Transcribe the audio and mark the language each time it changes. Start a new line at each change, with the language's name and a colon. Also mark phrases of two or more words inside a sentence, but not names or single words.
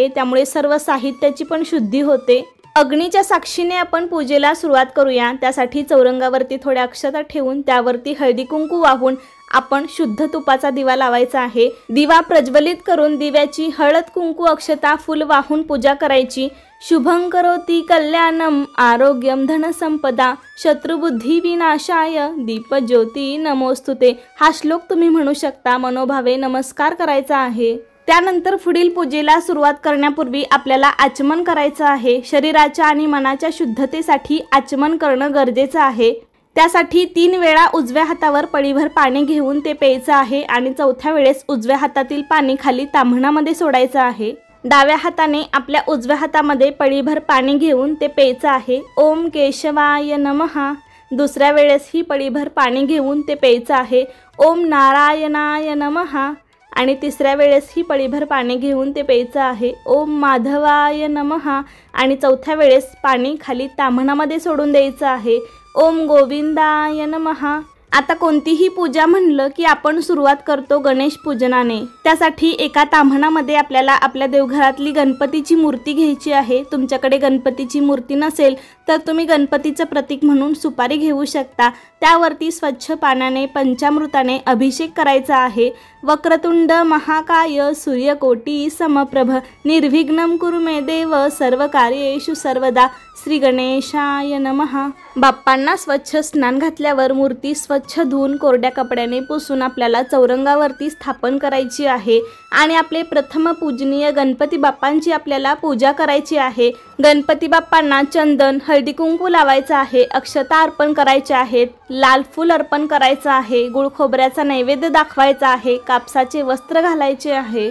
Marathi: त्यामुळे सर्व साहित्याची पण शुद्धी होते। अग्नीच्या साक्षीने आपण पूजेला सुरुवात करूया। त्यासाठी चौरंगावरती थोड्या अक्षता ठेवून त्यावरती हळदी कुंकू वाहून आपण शुद्ध तुपाचा दिवा लावायचा आहे। दिवा प्रज्वलित करून दिव्याची हळद कुंकू अक्षता फूल वाहून पूजा करायची।
Sanskrit: शुभं करोति कल्याणम आरोग्यम धनसंपदा शत्रुबुद्धी विनाशाय दीपज्योती नमोस्तुते
Marathi: हा श्लोक तुम्ही म्हणू शकता। मनोभावे नमस्कार करायचा आहे। त्यानंतर पुढील पूजेला सुरुवात करण्यापूर्वी आपल्याला आचमन करायचं आहे। शरीराच्या आणि मनाच्या शुद्धतेसाठी आचमन करणं गरजेचं आहे। त्यासाठी 3 वेळा उजव्या हातावर पळीभर पाणी घेऊन ते प्यायचं आहे आणि चौथ्या वेळेस उजव्या हातातील पाणी खाली ताम्हणामध्ये सोडायचं आहे। डाव्या हाताने आपल्या उजव्या हातामध्ये पळीभर पाणी घेऊन ते प्यायचं आहे।
Sanskrit: ओम केशवाय नमः।
Marathi: दुसऱ्या वेळेस ही पळीभर पाणी घेऊन ते प्यायचं आहे।
Sanskrit: ओम नारायणाय नमः।
Marathi: आणि तिसऱ्या वेळेस ही पळीभर पाणी घेऊन ते प्यायचं आहे।
Sanskrit: ओम माधवाय नमः।
Marathi: आणि चौथ्या वेळेस पाणी खाली ताम्हणामध्ये सोडून द्यायचं आहे।
Sanskrit: ओम गोविंदाय नमः।
Marathi: आता कोणतीही पूजा म्हणलं की आपण सुरुवात करतो गणेश पूजनाने। त्यासाठी एका ताम्हणामध्ये आपल्याला आपल्या देवघरातली गणपतीची मूर्ती घ्यायची आहे। तुमच्याकडे गणपतीची मूर्ती नसेल तर तुम्ही गणपतीचं प्रतीक म्हणून सुपारी घेऊ शकता। त्यावरती स्वच्छ पाण्याने पंचामृताने अभिषेक करायचा आहे।
Sanskrit: वक्रतुंड महाकाय सूर्यकोटी समप्रभ निर्विघ्नं कुरु मे देव सर्व कार्येषु सर्वदा श्री गणेशाय नमः।
Marathi: बाप्पांना स्वच्छ स्नान घातल्यावर मूर्ती स्वच्छ धुवून कोरड्या कपड्याने पुसून आपल्याला चौरंगावरती स्थापन करायची आहे आणि आपले प्रथम पूजनीय गणपती बाप्पांची आपल्याला पूजा करायची आहे। गणपती बाप्पांना चंदन, हळदी कुंकू लावायचं आहे, अक्षता अर्पण करायच्या आहेत, लाल फूल अर्पण करायचं आहे, गुळ खोबऱ्याचा नैवेद्य दाखवायचा आहे, कापसाचे वस्त्र घालायचे आहे।